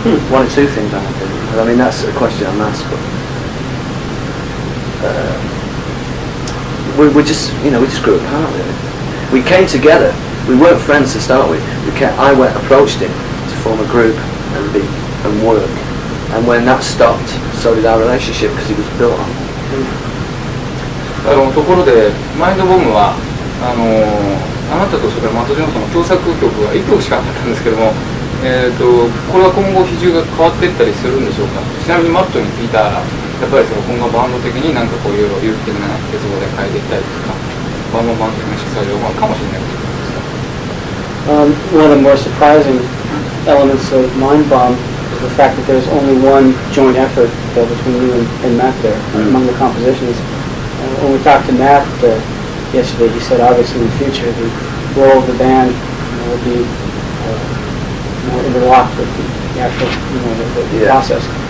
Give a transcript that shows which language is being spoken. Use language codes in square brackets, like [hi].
[en] One or two things I have been. I mean, that's a question I'm asked, but we just grew apart really. We came together. We weren't friends to start with. I approached him to form a group and work. And when that stopped, so did our relationship, because it was built on. [ja] ところでマインドボムはあなたとそれからマット・ジョンソンの共作曲が1曲しかなかったんですけども、これは今後比重が変わっていったりするんでしょうか。ちなみにマットに聞いたら、やっぱり今後バンド的になんかこういう有機的な結合で変えていったりとか、バンド的な色彩をかもしれないと思います。 [en] One of the more surprising elements of Mind Bomb is the fact that there's only one joint effort between you and Matt there among the compositions. When we talked to Matt yesterday, he said obviously in the future the role of the band will be more interlocked with the actual the process.